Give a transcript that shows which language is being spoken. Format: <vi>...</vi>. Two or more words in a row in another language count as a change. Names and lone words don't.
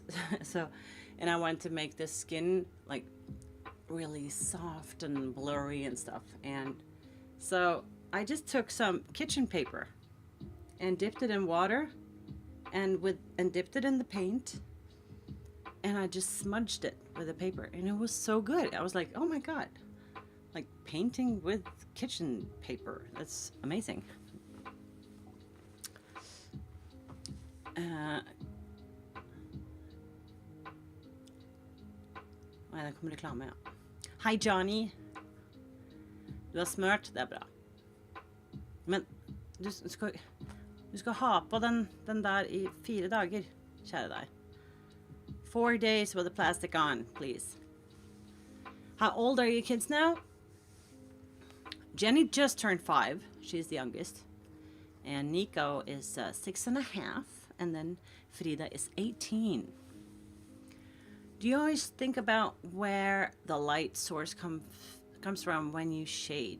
<en>And I wanted to make the skin like really soft and blurry and stuff, and so I just took some kitchen paper and dipped it in water and dipped it in the paint, and I just smudged it with the paper, and it was so good. I was like, oh my God, like painting with kitchen paper, that's amazing.</en> <sv>Där kommer reklam, ja. Hi Johnny. Du har smört, det är bra.</sv> <no>Men du skal ha på den der I 4 dager, kjære deg.</no> <en>4 days with the plastic on, please. How old are your kids now? Jenny just turned 5. She's the youngest. And Nico is 6.5. And then Frida is 18. Do you always think about where the light source comes from when you shade?</en>